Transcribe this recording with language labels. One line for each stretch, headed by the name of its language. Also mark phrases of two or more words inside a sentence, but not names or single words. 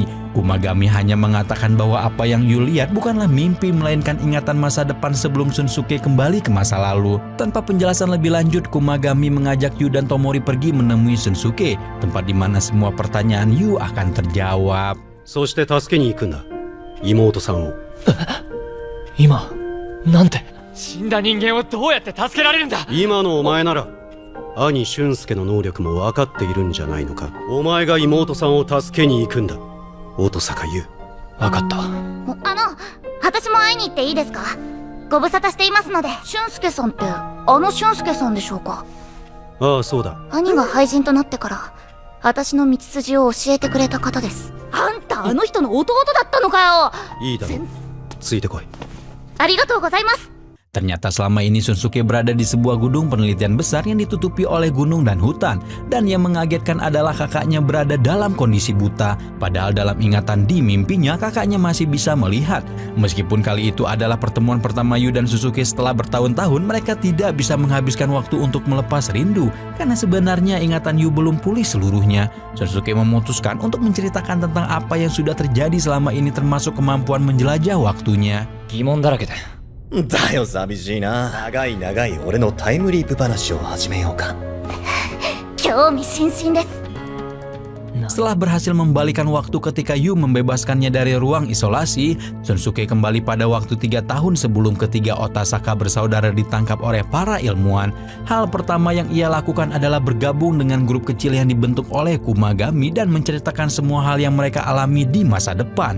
Indonesian: Kumagami hanya mengatakan bahwa apa yang Yu lihat bukanlah mimpi melainkan ingatan masa depan sebelum Shunsuke kembali ke masa lalu. Tanpa penjelasan lebih lanjut, Kumagami mengajak Yu dan Tomori pergi menemui Shunsuke, tempat di mana semua pertanyaan Yu akan terjawab.
Japanese: そして助けに行くんだ。妹さんを。今なんて死んだ人間をどうやって助けられるんだ。今のお前なら兄俊介の能力も分かっているんじゃないのか。お前が妹さんを助けに行くんだ。音坂優。分かった。私も会いに行っていいですか？ご無沙汰していますので。俊介さんって俊介さんでしょうか？ああ、そうだ。兄が廃人となってから私の道筋を教えてくれた方です。あんたあの人の弟だったのかよ。いいだろう。ついてこい。ありがとうございます。
Indonesian: Ternyata selama ini Shunsuke berada di sebuah gedung penelitian besar yang ditutupi oleh gunung dan hutan. Dan yang mengagetkan adalah kakaknya berada dalam kondisi buta. Padahal dalam ingatan di mimpinya kakaknya masih bisa melihat. Meskipun kali itu adalah pertemuan pertama Yu dan Shunsuke setelah bertahun-tahun, mereka tidak bisa menghabiskan waktu untuk melepas rindu. Karena sebenarnya ingatan Yu belum pulih seluruhnya. Shunsuke memutuskan untuk menceritakan tentang apa yang sudah terjadi selama ini termasuk kemampuan menjelajah waktunya.
Japanese: 疑問だらけで。だよ寂しいな。長い長い俺のタイムリープ話を始めようか。興味津々です。
Indonesian: Setelah berhasil membalikan waktu ketika Yu membebaskannya dari ruang isolasi, Shunsuke kembali pada waktu 3 tahun sebelum ketiga Otasaka bersaudara ditangkap oleh para ilmuwan. Hal pertama yang ia lakukan adalah bergabung dengan grup kecil yang dibentuk oleh Kumagami dan menceritakan semua hal yang mereka alami di masa depan.